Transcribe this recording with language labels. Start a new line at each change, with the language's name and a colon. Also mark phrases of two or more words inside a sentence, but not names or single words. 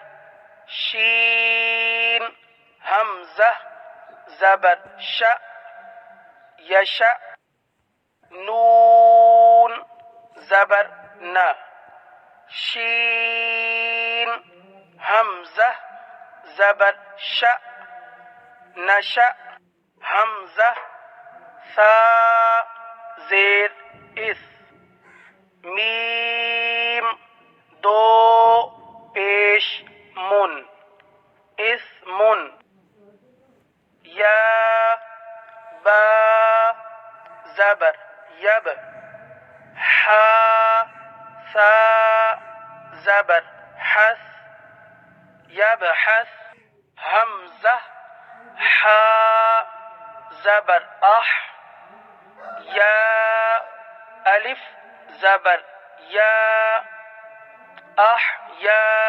Urdu: شین حمزہ زبر ش یش نون زبر نا شین حمزہ زبر ش نش حمزہ ثا زیر اس میم دو پیش من اسمن یا با زبر یب حا ثا زبر حس یبحث حمزہ حا زبر اح یا الف زبر یا احیا